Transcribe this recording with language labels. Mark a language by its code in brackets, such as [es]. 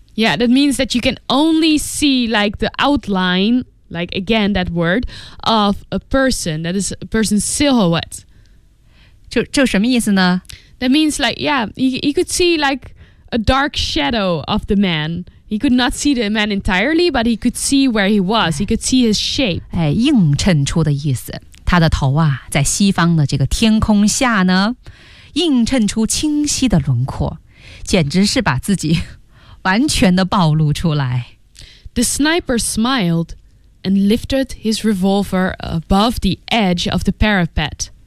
[en] yeah, that means that you can only see like the outline, like again that word of a person. That is a person's silhouette. [zh] 这什么意思呢？ [en] That means like, yeah, he could see like a dark shadow of the man. He could not see the man entirely, but he could see where he was. He could see his shape. [zh] 哎，映衬出的意思，他的头啊，在西方的这个天空下呢，映衬出清晰的轮廓，简直是把自己完全的暴露出来。 [en] The sniper smiled and lifted his revolver above the edge of the parapet.